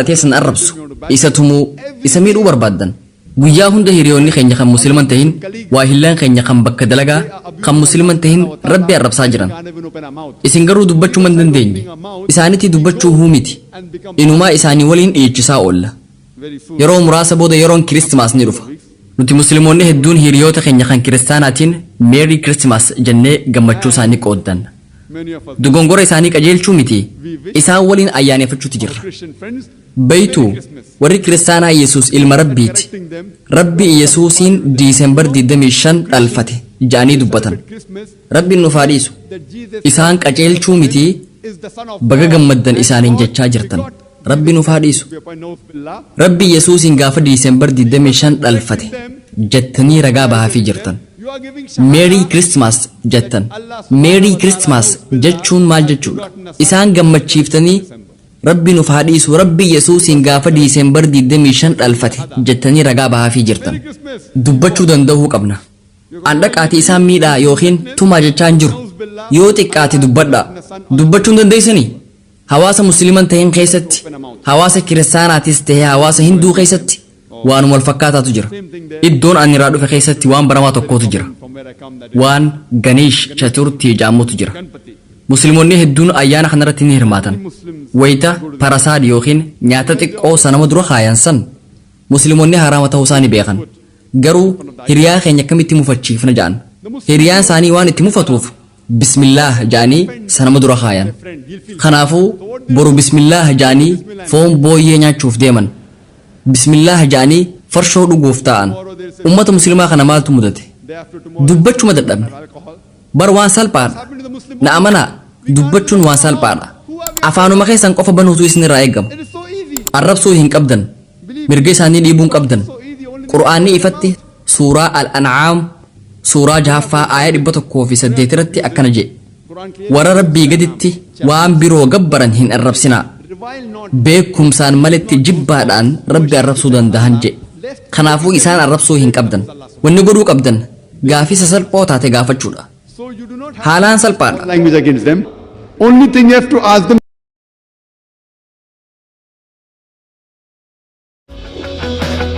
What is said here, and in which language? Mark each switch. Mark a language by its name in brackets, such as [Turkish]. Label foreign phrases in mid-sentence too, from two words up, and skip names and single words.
[Oromo] teessan arrabsu isa tumuu isa miidhuu barbaaddan guyyaa hunda hiriyoonni keenya kan musliman tahin waahillaan keenya kan bakka dalagaa kan musliman tahin rabbi arrabsaa jiran isin garuu dubbachuu man dandeenye isaanitti dubbachuu huumiti inumaa isaanii waliin dhiichisaa oolla yeroo muraasa booda yeroon kiristimaas ni dhufa nuti musliimoonni hedduun hiriyoota keenya kan kiristaanaatiin [English] meerii kiristimaas [Oromo] jennee gammachuu isaanii qooddan [English] Many of us, [Oromo] dogongora isaanii qajeelchuu miti isaan waliin ayyaaneffachuutti [English] our [Oromo] jirra [English] Christian friends, [Oromo] baytu warri kiristaanaa yesus ilma rabbiiti [English] correcting them. [Oromo] rabbi yesuusiin diisembar 25 dhalfate jaanii dubbatan [English] Christmas, [Oromo] rabbiin nuuf haa dhiisu [English] that Jesus [Oromo] isaan qajeelchuu miti [English] is the Son of [Oromo] baga [English] God. [Oromo] gammaddan [English] And [Oromo] isaaniin [English] God [Oromo] jechaa jirtan [English] begot [Oromo] rabbi nuuf haa dhiisu [English] Jesus upon Billah. [Oromo] rabbi yesuusiin gaafa diisembar 25 dhalfate jettanii ragaa bahaafii jirtan [English] You are giving meerii kiristimaas [Oromo] jettan [English] meerii kiristimaas [Oromo] jechuun maal jechuudha isaan gammachiiftanii rabbi nuuf haa dhiisu rabbi yesuusiin gaafa diisembar 25 dhalfate jettanii ragaa bahaafii jirtan [English] Merry Christmas. [Oromo] dubbachuu danda'uu qabna andhaqaati isaan miidhaa yookiin tumaa jechaa hin jiru yoo xiqqaate dubbadhaa dubbachuu hin dandeessanii hawaasa musliiman ta'een keessatti hawaasa kiristaanaatis ta'ee hawaasa hinduu keessatti waanuma wal fakkaataatu jira iddoon ani irraa dhufe keessatti waan baramaa tokkootu jira [English] From where I come, that is [Oromo] waan ganeesh chaturtii jedhamutu jira Ganpati. musliimonni hedduun ayyaana kanarratti ni hirmaatan [English] Muslims [Oromo] wayita parasaad yookiin nyaata xiqqoo sanama dura kaayan san musliimonni haraama ta'uu isaanii beekan garuu hiriyaa keenya akkamitti mufachiifna jedhan hiriyaan isaanii waan itti mufatuuf bismillaah jedhanii sanama dura kaayan [English] friend, he'll feel [Oromo] kanaafuu boru bismillaah jedhanii foon booyyee nyaachuuf deeman bismillaah jedhanii farshoo dhuguuf ta'an ummata musliimaa kana maaltu mudate [English] day after tomorrow [Oromo] dubbachuma dadhabne alcohol. bar waan salphaadha [English] Happened to the Muslim [Oromo] na amanaa dubbachuun waan salphaadha afaanuma keessan qofa banuutu isin irraa eegama [English] It is so easy. [Oromo] arrabsuu hin qabdan mirga isaanii dhiibuun qabdan [English] So easy. Only [Oromo] qur'aanni ifatti suuraa al-an'aam suuraa 6ffaa aaya 108 irratti akkana jedhe [English] Quran clear. [Oromo] warra rabbii gaditti waan biroo gabbaran hin arrabsinaa [English] Revile not. [Oromo] beekumsaan malitti jibbaadhaan rabbi arrabsuu danda'an jedhe kanaafuu isaan arrabsuu hin qabdan wanni godhuu qabdan gaafii sasalphoo taate gaafachuudha [English] So you do not have [Oromo] haalaan salphaadha [English] language against them. Only thing you have to ask them.